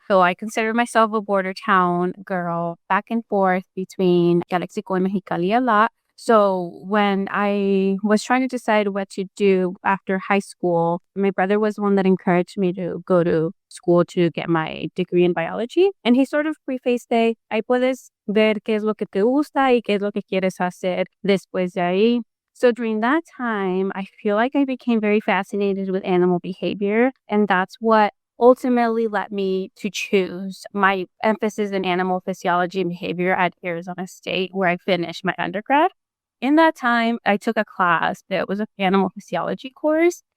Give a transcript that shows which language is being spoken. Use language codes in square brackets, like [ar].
[en] So I consider myself a border town girl, back and forth between Calexico and Mexicali a lot. So when I was trying to decide what to do after high school, my brother was one that encouraged me to go to school to get my degree in biology. And he sort of prefaced it, [es] ahí puedes ver qué es lo que te gusta y qué es lo que quieres hacer después de ahí. [en] So during that time, I feel like I became very fascinated with animal behavior. And that's what ultimately led me to choose my emphasis in animal physiology and behavior at Arizona State, where I finished my undergrad. In that time, I took a class that was an animal physiology course.